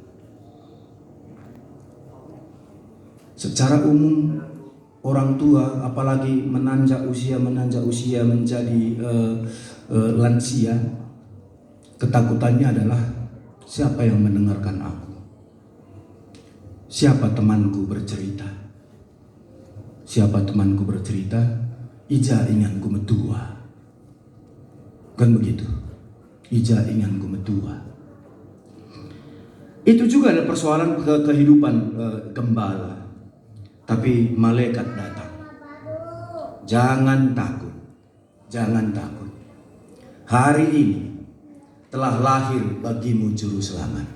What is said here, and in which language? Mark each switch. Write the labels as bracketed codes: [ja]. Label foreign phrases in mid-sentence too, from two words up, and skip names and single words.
[id] Secara umum orang tua, apalagi menanjak usia menjadi lansia, ketakutannya adalah siapa yang mendengarkan aku? Siapa temanku bercerita? Siapa temanku bercerita? [btx] Ija inganku metua. [id] Kan begitu? [btx] Ija inganku metua. [id] Itu juga ada persoalan kehidupan gembala. Tapi malaikat datang. Jangan takut. Jangan takut. Hari ini telah lahir bagimu juru selamat.